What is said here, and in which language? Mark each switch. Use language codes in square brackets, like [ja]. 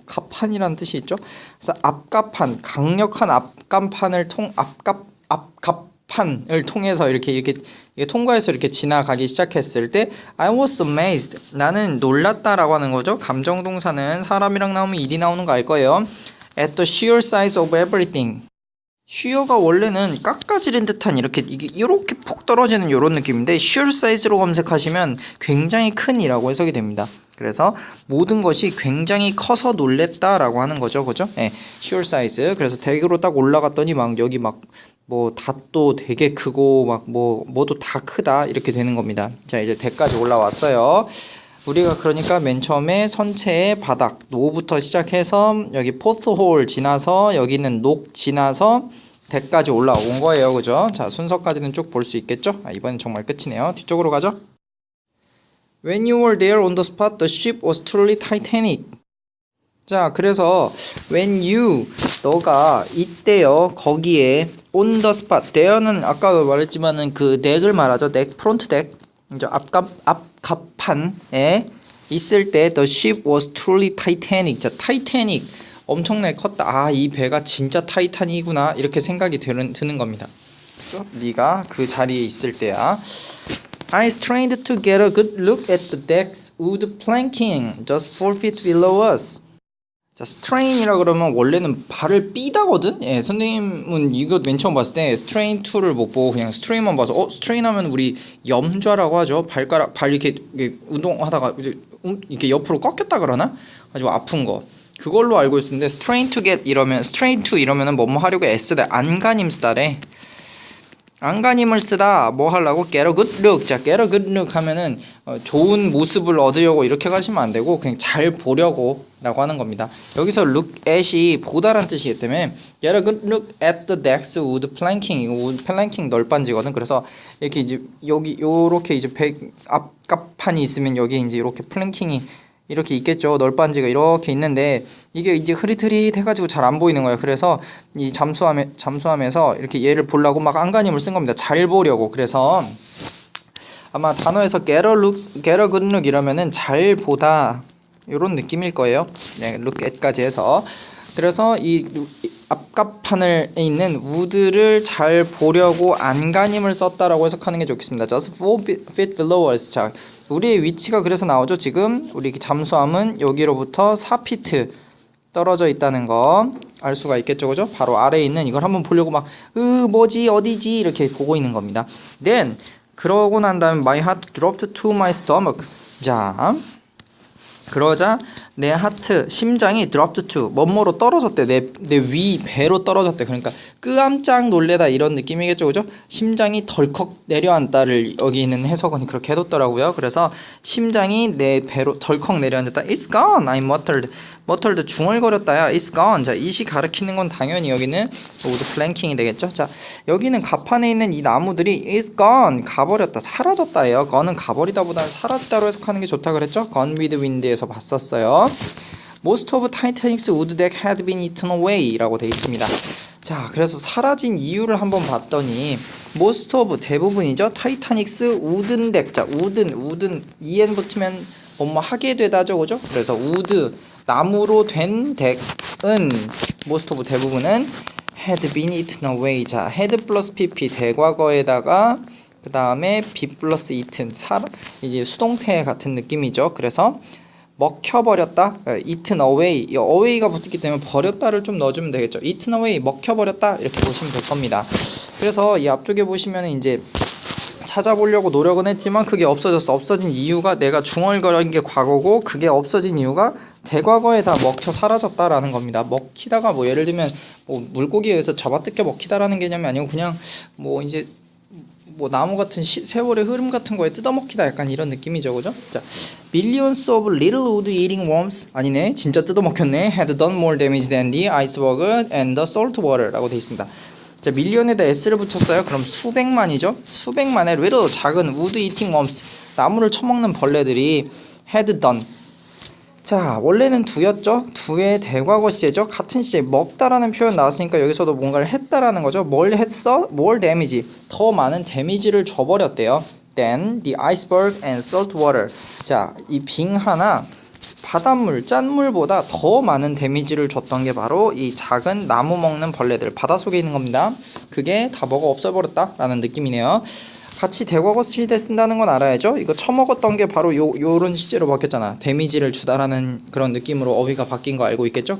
[ko] 갑판이라는 뜻이 있죠. 그래서 앞갑판, 강력한 앞갑판을 앞갑판을 통해서 이렇게 통과해서 이렇게 지나가기 시작했을 때 [en] I was amazed, [ko] 나는 놀랐다라고 하는 거죠. 감정 동사는 사람이랑 나오면 일이 나오는 거 알 거예요. [en] At the sheer size of everything. [ko] sheer가 원래는 깎아지른 듯한 이렇게 폭 떨어지는 이런 느낌인데 [en] sheer size [ko] 로 검색하시면 굉장히 큰이라고 해석이 됩니다. 그래서 모든 것이 굉장히 커서 놀랬다라고 하는 거죠, 그죠? 네, [en] sheer size. [ko] 그래서 덱으로 딱 올라갔더니 막 여기 막 뭐 닷도 되게 크고 막 뭐도 다 크다 이렇게 되는 겁니다. 자, 이제 덱까지 올라왔어요. 우리가 그러니까 맨 처음에 선체의 바닥 노부터 시작해서 여기 포스홀 지나서 여기는 녹 지나서 덱까지 올라온 거예요, 그죠? 자, 순서까지는 쭉 볼 수 있겠죠? 이번엔 정말 끝이네요. 뒤쪽으로 가죠. [en] When you were there on the spot, the ship was truly Titanic. [ko] 자, 그래서 when you, 너가 이때요 거기에 [en] on the spot, [ko] there는 아까 말했지만은 그 덱을 말하죠. 덱, 프론트 덱, 이제 앞갑판에 있을 때 [en] the ship was truly Titanic. [ko] 자, 타이타닉 엄청나게 컸다. 이 배가 진짜 타이타닉이구나 이렇게 생각이 드는 겁니다. 네가 그 자리에 있을 때야. [en] I strained to get a good look at the deck's wood planking just 4 feet below us. [ko] 자, strain이라 그러면 원래는 발을 삐다거든. 예, 선생님은 이거 맨 처음 봤을 때 strain 2를 못 보고 그냥 strain만 봐서 strain 하면 우리 염좌라고 하죠. 발 이렇게 운동하다가 이렇게 옆으로 꺾였다 그러나? 아주 아픈 거. 그걸로 알고 있었는데 [en] strain to get [ko] 이러면 strain to 이러면은 뭐뭐 하려고 애쓰다, 안간힘 쓰다래. 안간힘을 쓰다 뭐 하려고 [en] get a good look. [ko] 자, get a good look 하면은 좋은 모습을 얻으려고 이렇게 가시면 안 되고 그냥 잘 보려고 라고 하는 겁니다. 여기서 look at이 보다란 뜻이기 때문에 [en] get a good look at the decks wood planking. [ko] 이거 wood planking 널빤지거든. 그래서 이렇게 이제 여기 요렇게 이제 앞갑판이 있으면 여기 이제 이렇게 플랭킹이 이렇게 있겠죠. 널빤지가 이렇게 있는데 이게 이제 흐릿흐릿해가지고 잘 안 보이는 거예요. 그래서 이 잠수함에서 이렇게 얘를 보려고 막 안간힘을 쓴 겁니다. 잘 보려고. 그래서 아마 단어에서 [en] get a good look [ko] 이러면은 잘 보다 이런 느낌일 거예요. 네, look at까지 해서. 그래서 이 앞갑판에 있는 우드를 잘 보려고 안간힘을 썼다라고 해석하는 게 좋겠습니다. [en] Just 4 feet below us. [ko] 자, 우리의 위치가 그래서 나오죠. 지금 우리 잠수함은 여기로부터 4피트 떨어져 있다는 거 알 수가 있겠죠, 그죠? 바로 아래에 있는 이걸 한번 보려고 막 뭐지 어디지 이렇게 보고 있는 겁니다. [en] Then [ko] 그러고 난 다음에 [en] my heart dropped to my stomach. [ko] 자, 그러자 내 하트 심장이 dropped to 뭐뭐로 떨어졌대. 내 위 배로 떨어졌대. 그러니까 깜짝 놀래다 이런 느낌이겠죠, 그죠? 심장이 덜컥 내려앉다를 여기 있는 해석원이 그렇게 해뒀더라고요. 그래서 심장이 내 배로 덜컥 내려앉았다. [en] It's gone. I muttered [ko] 중얼거렸다야. [en] It's gone. [ko] 자, it이 가리키는 건 당연히 여기는 wood planking이 되겠죠. 자, 여기는 갑판에 있는 이 나무들이 [en] it's gone. [ko] 가버렸다. 사라졌다예요. gone은 가버리다보다는 사라지다로 해석하는 게 좋다 그랬죠. [en] gone with wind에서 [ko] 봤었어요. [en] Most of Titanic's wood deck had been eaten away [ko] 라고 돼 있습니다. 자, 그래서 사라진 이유를 한번 봤더니 most of 대부분이죠. 타이타닉스 우든 덱. 자, 우든 en 붙으면 뭐뭐 하게 되다죠, 그죠? 그래서 우드 나무로 된 덱은 most of 대부분은 [en] had been eaten away. [ko] 자, had 플러스 pp 대과거에다가 그 다음에 be 플러스 eaten 이제 수동태 같은 느낌이죠. 그래서 먹혀버렸다. [en] eaten away. [ko] 이 away가 붙었기 때문에 버렸다를 좀 넣어주면 되겠죠. [en] eaten away [ko] 먹혀버렸다 이렇게 보시면 될 겁니다. 그래서 이 앞쪽에 보시면 이제 찾아보려고 노력은 했지만 그게 없어졌어. 없어진 이유가 내가 중얼거린 게 과거고 그게 없어진 이유가 대과거에 다 먹혀 사라졌다라는 겁니다. 먹히다가 뭐 예를 들면 뭐 물고기에 의해서 잡아뜯겨 먹히다라는 개념이 아니고 그냥 뭐 이제 뭐 나무 같은 세월의 흐름 같은 거에 뜯어먹히다 약간 이런 느낌이죠, 그죠? [en] 자, millions of little wood eating worms [ko] 아니네, 진짜 뜯어먹혔네. [en] had done more damage than the iceberg and the salt water [ko] 라고 돼 있습니다. 자, 밀리언에다 s를 붙였어요. 그럼 수백만이죠. 수백만의 little 작은 [en] wood eating worms [ko] 나무를 처먹는 벌레들이 had done. 자, 원래는 do였죠. do의 대과거 시제죠. 같은 시제 먹다라는 표현 나왔으니까 여기서도 뭔가를 했다라는 거죠. 뭘 했어? [en] more damage. [ko] 더 많은 데미지를 줘버렸대요. [en] than the iceberg and salt water. [ko] 자, 이 빙하나 바닷물, 짠물보다 더 많은 데미지를 줬던 게 바로 이 작은 나무 먹는 벌레들, 바닷속에 있는 겁니다. 그게 다 먹어 없애버렸다라는 느낌이네요. 같이 대과거 시제 쓴다는 건 알아야죠. 이거 처먹었던 게 바로 요런 시제로 바뀌었잖아. 데미지를 주다라는 그런 느낌으로 어휘가 바뀐 거 알고 있겠죠?